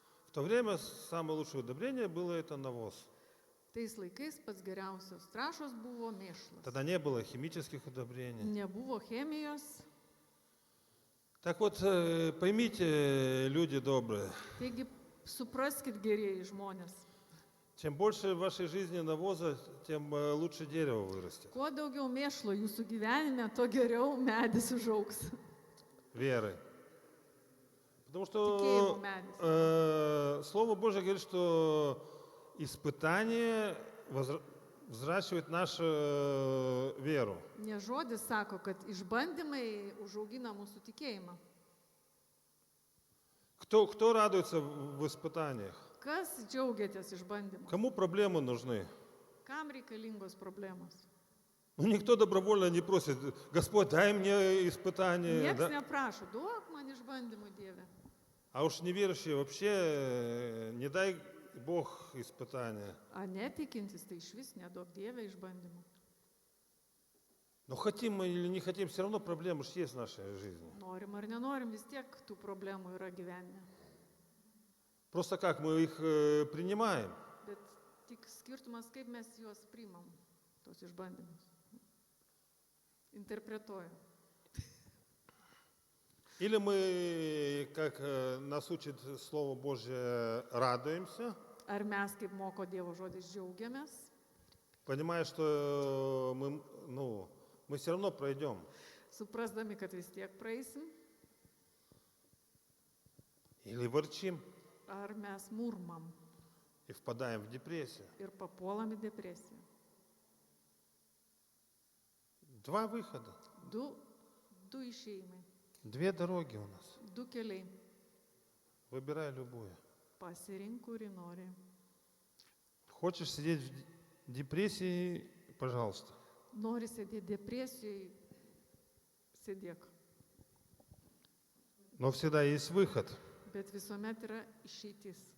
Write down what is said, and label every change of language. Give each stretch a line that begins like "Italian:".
Russian: В то время самое лучшее удобрение было это навоз.
Lithuanian: Tais laikais pats geriausios trašos buvo mėšlas.
Russian: Тогда не было химических удобрений.
Lithuanian: Nebuvo chemijos.
Russian: Так вот, поймите, люди добрые,
Lithuanian: Taigi supraskit gerieji žmonės.
Russian: чем больше в вашей жизни навоза, тем лучше дерево вырастет.
Lithuanian: Kuo daugiau mėšlo jūsų gyvenime, to geriau medis užaugs.
Russian: Веры. Потому
Lithuanian: Tikėjimo
Russian: что
Lithuanian: medis.
Russian: Слово Божье говорит, что испытание взращивает нашу веру.
Lithuanian: Ne žodis sako, kad išbandymai užaugina mūsų tikėjimą.
Russian: Кто радуется в испытаниях?
Lithuanian: Kas džiaugiatės išbandymu?
Russian: Кому проблемы нужны?
Lithuanian: Kam reikalingos problemos?
Russian: Ну, никто добровольно не просит, Господь, дай мне испытание.
Lithuanian: Niekas
Russian: Да?
Lithuanian: neprašo, duok man išbandymų Dieve.
Russian: А уж неверующие вообще не дай Бог испытания.
Lithuanian: A netikintis, tai iš vis neduok Dieve išbandymų.
Russian: Но хотим мы или не хотим, все равно проблемы же есть в нашей жизни.
Lithuanian: Norim ar nenorim, vis tiek tų problemų yra gyvenime.
Russian: Просто как мы их принимаем.
Lithuanian: Bet tik skirtumas, kaip mes juos priimam, tos išbandymus. Interpretuoju.
Russian: Или мы, как нас учит Слово Божье, радуемся,
Lithuanian: Ar mes, kaip moko Dievo žodis, džiaugiamės,
Russian: понимая, что мы все равно пройдем.
Lithuanian: suprasdami, kad vis tiek praeisim,
Russian: Или ворчим
Lithuanian: ar mes murmam
Russian: и впадаем в депрессию.
Lithuanian: ir papuolam į depresiją.
Russian: Два выхода,
Lithuanian: Du išėjimai,
Russian: две дороги у нас.
Lithuanian: du keliai.
Russian: Выбирай любую.
Lithuanian: Pasirink, kurį nori.
Russian: Хочешь сидеть в депрессии, пожалуйста.
Lithuanian: Nori sėdėti depresijoje, sėdėk.
Russian: Но всегда есть выход.
Lithuanian: Bet visuomet yra išeitis.